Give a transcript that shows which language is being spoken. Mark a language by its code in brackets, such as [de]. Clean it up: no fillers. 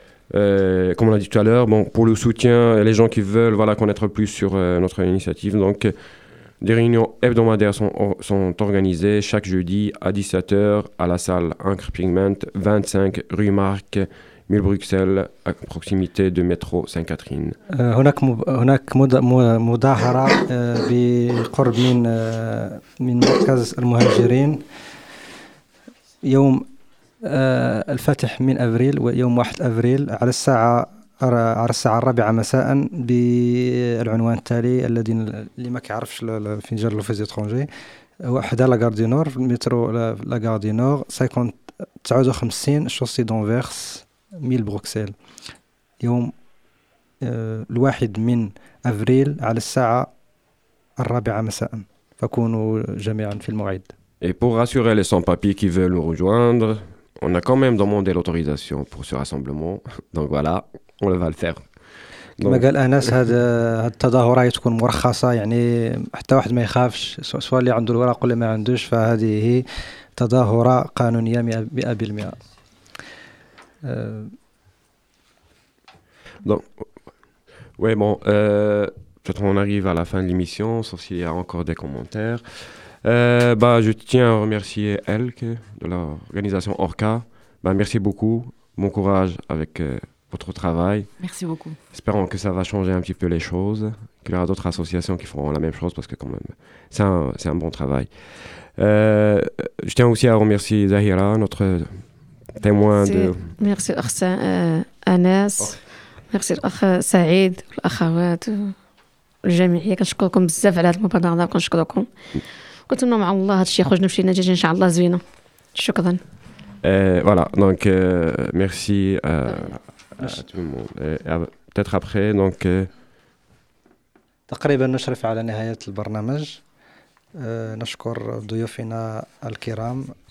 [fr] Comme on l'a dit tout à l'heure, pour le soutien, les gens qui veulent connaître plus sur notre initiative, donc des réunions hebdomadaires sont organisées chaque jeudi à 17h à la salle Ancre Pigment, 25 rue Marc, 1000 Bruxelles, à proximité de métro Sainte-Catherine. [ar] هناك مظاهرة بقرب من مركز المهاجرين يوم الفاتح من أبريل ويوم 1 أبريل على الساعة الرابعة مساء بالعنوان التالي الذي اللي ما كيعرفش فين جار لوفيز اتخونجي هو حدا لا غاردي نور مترو لا غاردي نور 59 شوسي دونفيرس 1000 بروكسل يوم الواحد من أبريل على الساعة الرابعة مساء، فكونوا جميعا في الموعد. [fr] Et pour rassurer les sans-papiers qui veulent nous rejoindre, on a quand même demandé l'autorisation pour ce rassemblement. Donc voilà, on va le faire. [ar] كما قال أنس هاد التظاهرة تكون مرخصة يعني حتى واحد ما يخافش سواء اللي عنده الورق ولا ما عندهش فهذه هي تظاهرة قانونية 100%. [fr] Donc, oui, bon, peut-être on arrive à la fin de l'émission, sauf s'il y a encore des commentaires. Je tiens à remercier Elke de l'organisation Orca. Merci beaucoup, bon courage avec votre travail. Merci beaucoup. Espérons que ça va changer un petit peu les choses, qu'il y aura d'autres associations qui feront la même chose, parce que quand même, c'est un bon travail. Je tiens aussi à remercier Zahira, notre témoin. Merci. De... Merci, Anas. Oh. Merci [ar] الاخ سعيد والاخوات والجميع كنشكركم بزاف على هذا المبادره كنشكركم قلت لنا مع الله هذا الشيء خرجنا بشي نتيجه ان شاء الله زوينه شكرا [fr] voilà donc merci à tout le monde et peut-être après donc [ar] تقريبا نشرف على نهايه البرنامج نشكر ضيوفنا الكرام